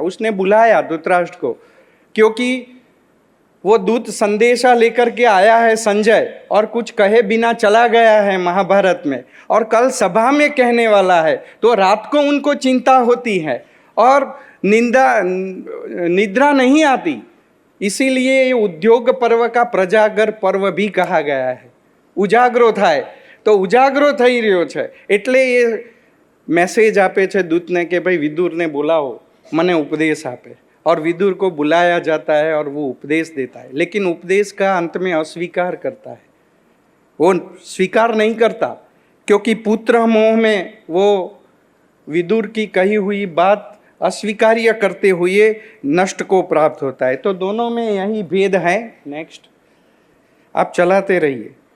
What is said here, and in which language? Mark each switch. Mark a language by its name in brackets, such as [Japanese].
[Hindi] उसने बुलाया धृतराष्ट्र को, क्योंकि वो दूत संदेशा लेकर के आया है संजय, और कुछ कहे बिना चला गया है महाभारत में, और कल सभा में कहने वाला है। तो रात को उनको चिंता होती है और निद्रा नहीं आती। इसीलिए ये उद्योग पर्व का प्रजागर पर्व भी कहा गया है। [Gujarati] उजागरो થાય તો ઉજાગરો થઈ રહ્યો છે, એટલે એ મેસેજ આપે છે દૂતને કે ભાઈ વિદુરને બોલાવો, મને ઉપદેશ આપે। [Hindi] और विदुर को बुलाया जाता है और वो उपदेश देता है, लेकिन उपदेश का अंत में अस्वीकार करता है। वो स्वीकार नहीं करता, क्योंकि पुत्र मोह में वो विदुर की कही हुई बात अस्वीकार्य करते हुए नष्ट को प्राप्त होता है। तो दोनों में यही भेद है। नेक्स्ट, आप चलाते रहिए।